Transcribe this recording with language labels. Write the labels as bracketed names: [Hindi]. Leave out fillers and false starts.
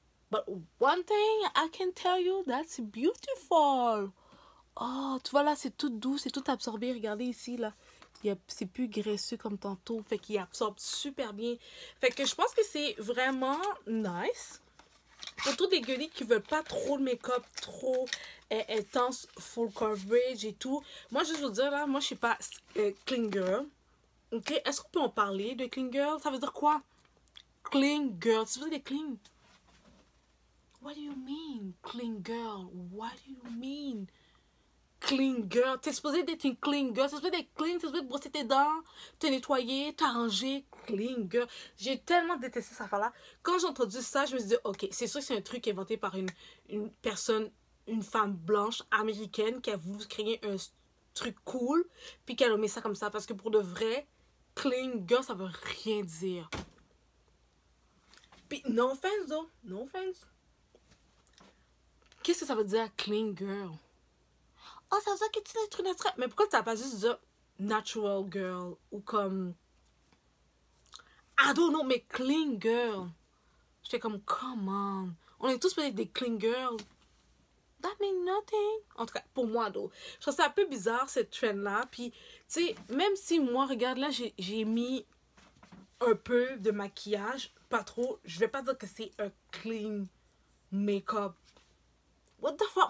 [English] But one thing I can tell you, that's beautiful. [French] Oh, tu vois là, c'est tout doux, c'est tout absorbé. Regardez ici, là. C'est plus graisseux comme tantôt. Fait qu'il absorbe super bien. Fait que je pense que c'est vraiment nice. Pour tous les girlies qui veulent pas trop de make-up, trop intense, full coverage et tout. Moi, je vais vous dire, là, moi, je suis pas clean girl. Ok? Est-ce qu'on peut en parler de clean girl? Ça veut dire quoi? Clean girl. Tu veux dire clean? [English] What do you mean, clean girl? What do you mean? Clean girl. [French] T'es supposé d'être une clean girl. T'es supposé d'être clean. T'es supposé de brosser tes dents, te nettoyer, t'arranger. Clean girl. J'ai tellement détesté cette affaire-là. Quand j'ai entendu ça, je me suis dit, ok, c'est sûr que c'est un truc inventé par une personne, une femme blanche américaine qui a voulu créer un truc cool, puis qu'elle a mis ça comme ça. Parce que pour de vrai, clean girl, ça veut rien dire. Puis, [English] no offense, though. No offense. [French] Qu'est-ce que ça veut dire, clean girl? Oh, ça veut dire que tu es truc naturel. Mais pourquoi tu n'as pas juste dit natural girl ou comme. [English] I don't know, mais clean girl. [French] J'étais comme, [English] come on. [French] On est tous peut-être des clean girls. [English] That means nothing. [French] En tout cas, pour moi, donc. Je trouve ça un peu bizarre, cette trend-là. Puis, tu sais, même si moi, regarde, là, j'ai mis un peu de maquillage, pas trop. Je vais pas dire que c'est un clean make-up. [English] What the fuck?